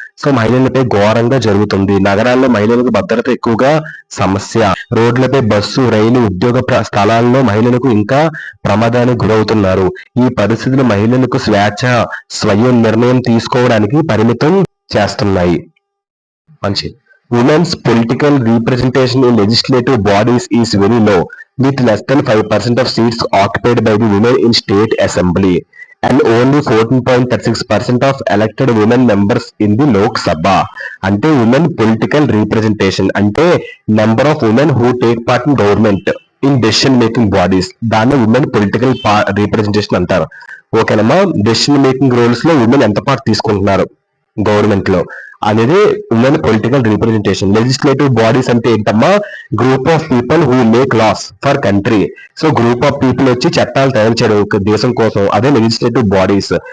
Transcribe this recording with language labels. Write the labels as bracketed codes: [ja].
[te] So మహిళలపై ఘోరంగా జరుగుతుంది. నగరాల్లో మహిళలకు భద్రత ఎక్కువగా సమస్య. రోడ్లపై బస్సు, రైలు, ఉద్యోగ స్థలాల్లో మహిళలకు ఇంకా ప్రమాదానికి గురవుతున్నారు. ఈ పరిస్థితులు మహిళలకు స్వేచ్ఛ, స్వయం నిర్ణయం తీసుకోవడానికి పరిమితం చేస్తున్నాయి. మంచిది. [en] Women's political representation in legislative bodies is very low, with less than 5% of seats occupied by the women in state assembly and only 14.36% of elected women members in the Lok Sabha. అంటే women political representation అంటే number of women who take part in government in decision making bodies, దాన్ని women political representation అంటారు. [te] ఓకేనమ్మా. Decision making roles లో women ఎంత part తీసుకుంటున్నారు government లో అనేది women political representation. [en] legislative bodies [te] అంటే ఏంటమ్మా, [en] Group of people who make laws for country. [te] So [en] group of people [te] వచ్చి చట్టాలు తయారు చేయడం దేశం కోసం, అదే లెజిస్లేటివ్ బాడీస్.